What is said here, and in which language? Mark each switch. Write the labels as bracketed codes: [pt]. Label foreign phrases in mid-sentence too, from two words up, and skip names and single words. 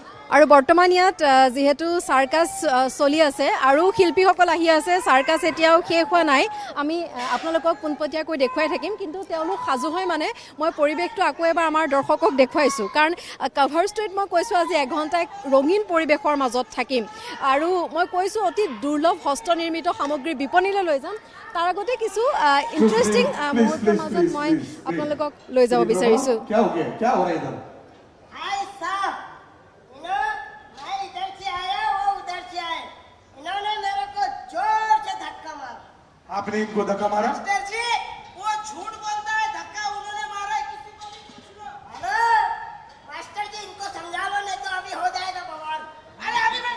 [as] আৰু বৰ্তমান ইয়াত যেহেতু সাৰ্কাস চলি আছে আৰু শিল্পীসকল আহি আছে সাৰ্কাস এতিয়াও শেষ হোৱা নাই আমি আপোনালোকক পোনপটীয়াকৈ দেখুৱাই থাকিম কিন্তু তেওঁলোক সাজু হয় মানে মই পৰিৱেশটো আকৌ এবাৰ আমাৰ দৰ্শকক দেখুৱাইছোঁ কাৰণ [en] cover storyত [as] মই কৈছোঁ আজি এঘণ্টা এক ৰঙীন পৰিৱেশৰ মাজত থাকিম আৰু মই কৈছোঁ অতি দুৰ্লভ হস্তনিৰ্মিত সামগ্ৰী বিপণীলৈ লৈ যাম তাৰ আগতে কিছু ইণ্টাৰেষ্টিং মুহূৰ্তৰ মাজত মই আপোনালোকক লৈ যাব বিচাৰিছোঁ [hi] क्या हो गया क्या हो रहा है इधर हाय साहब मैं इधर से आया वो उधर से आए इन्होंने मेरे को जोर से धक्का मारा आपने इनको धक्का मारा मास्टर जी वो झूठ बोलता है धक्का उन्होंने मारा है किसी को भी पूछ लो हेलो मास्टर जी इनको समझा लो नहीं तो अभी हो जाएगा बवाल अरे अभी मैं